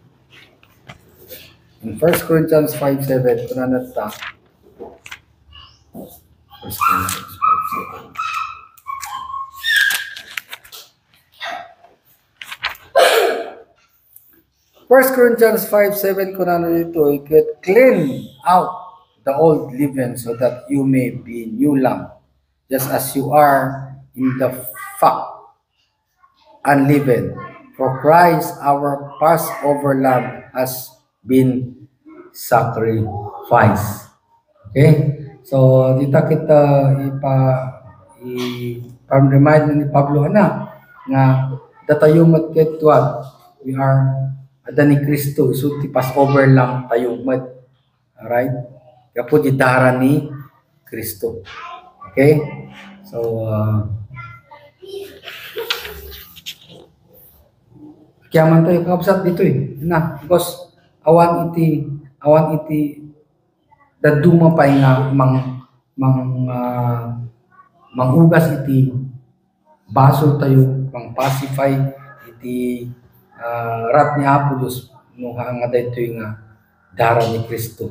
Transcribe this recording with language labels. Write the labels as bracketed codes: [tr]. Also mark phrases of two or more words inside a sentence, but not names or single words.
[en] In 1 Corinthians 5:7, [ilo] kunana ta. [en] 1 Corinthians 5:7. [ilo] First Corinthians 5:7 kunana dito, [en] clean out the old leaven so that you may be new lump, just as you are in the fact unleavened. For Christ, our Passover lamb, has been sacrificed. Okay? So, [ilo] dito kita remind ni Pablo nga datayo matketwag, [en] we are [ilo] ada ni Kristo, so ti Passover lamb tayo mat. Alright? Kapo di dara ni Kristo. Okay? So, kaya man tayo kapsat dito na, because awan iti daduma pa nga mangugas iti baso tayo, mang pacify iti rat ni Apolos no nga dito nga dara ni Kristo.